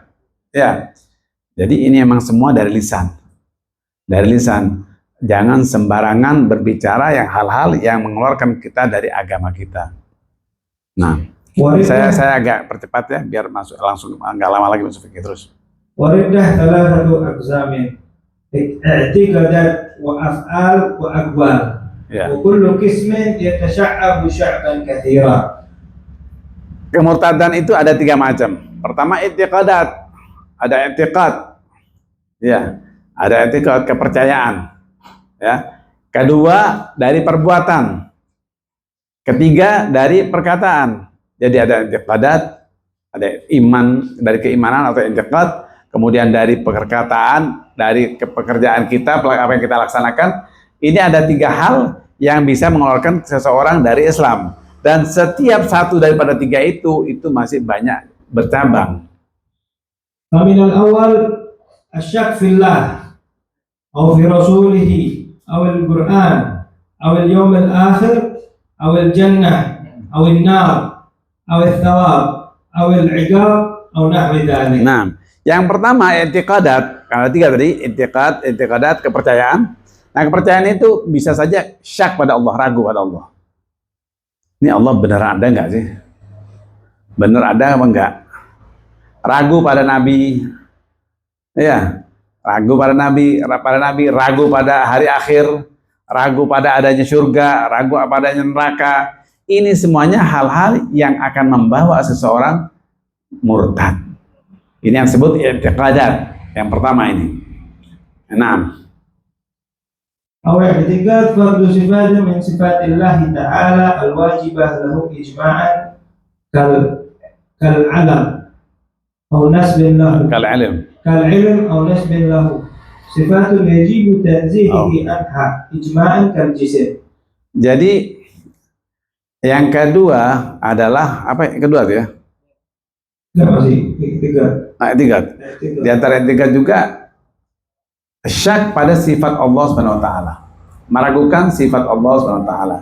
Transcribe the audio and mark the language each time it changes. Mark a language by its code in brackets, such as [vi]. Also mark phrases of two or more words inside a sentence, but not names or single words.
[id] Ya, jadi ini emang semua dari lisan. Dari lisan. Jangan sembarangan berbicara yang hal-hal yang mengeluarkan kita dari agama kita. Nah, saya agak percepat ya biar masuk langsung, nggak lama lagi masuk fikih terus. [ar] والردة ثلاثة أقسام، اعتقادات وأفعال وأقوال. وكل قسم يتشعب شعبا كثيرة. [id] Kemurtadan itu ada 3 macam. Pertama i'tiqadat, ada i'tiqad. Ya, ada i'tiqad kepercayaan. Ya. Kedua dari perbuatan. Ketiga dari perkataan. Jadi ada i'tiqadat, ada iman dari keimanan atau i'tiqad, kemudian dari perkataan, dari pekerjaan kita, apa yang kita laksanakan. Ini ada 3 hal yang bisa mengeluarkan seseorang dari Islam. Dan setiap satu daripada 3 itu masih banyak bercabang. [ar] فمن الأول الشك في الله atau في رسوله أو القرآن أو اليوم الآخر أو الجنة أو النار أو الثواب أو العقاب أو نحو ذلك. [id] Nah, yang pertama i'tiqadat, kalau 3 tadi i'tiqadat kepercayaan. Nah, kepercayaan itu bisa saja syak pada Allah, ragu pada Allah. Ini Allah benar ada enggak sih? Benar ada apa enggak? Ragu pada Nabi. Ya. Ragu pada Nabi, ragu pada hari akhir, ragu pada adanya surga, ragu pada adanya neraka. Ini semuanya hal-hal yang akan membawa seseorang murtad. Ini yang disebut i'tiqadat. Yang pertama ini. 6. [ar] اعتقاد نفي صفة من صفات الله تعالى الواجبة له إجماعا كالعلم atau نسبة له. Kal-ilm atau نسبة له. صفة يجب تنزيهه عنها إجماعا كالجسم. [id] Jadi yang kedua adalah apa? Yang kedua tuh ya? I'tiqad. Di antara i'tiqad juga syak pada sifat Allah [ar] سبحانه وتعالى. [id] Meragukan sifat Allah [ar] سبحانه وتعالى.